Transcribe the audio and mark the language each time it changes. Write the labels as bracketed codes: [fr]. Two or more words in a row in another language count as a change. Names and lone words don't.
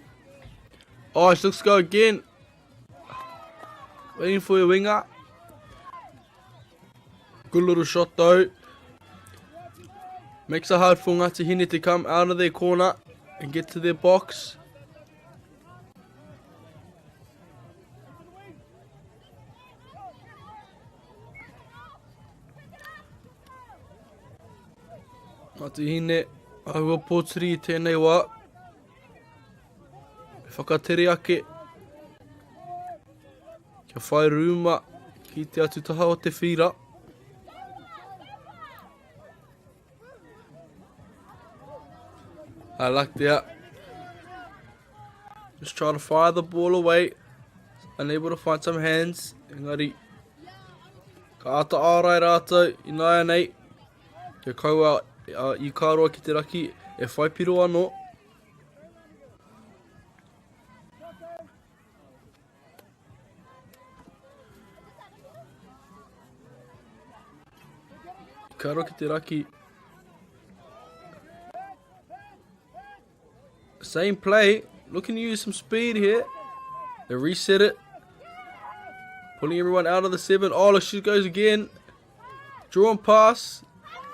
[en] Oh, she looks to go again. Waiting for your winger. Good little shot though. Makes it hard for Ngāti Hine to come out of their corner and get to their box. [mi] Ngāti Hine, ahua pōturi I tēnei wā. Whakatere ake. Kia whai rūma ki te atu taha o te whira. [en] I like that. Just trying to fire the ball away. Unable to find some hands. [mi] Engari. Ka ata ārai rātou I nāia nei. Kia kaua Ikaroa ki te Raki e whai piro anō. Ikaroa ki te Raki. [en] Same play. Looking to use some speed here. They reset it. Pulling everyone out of the 7. Oh, look, she goes again. Drawn pass.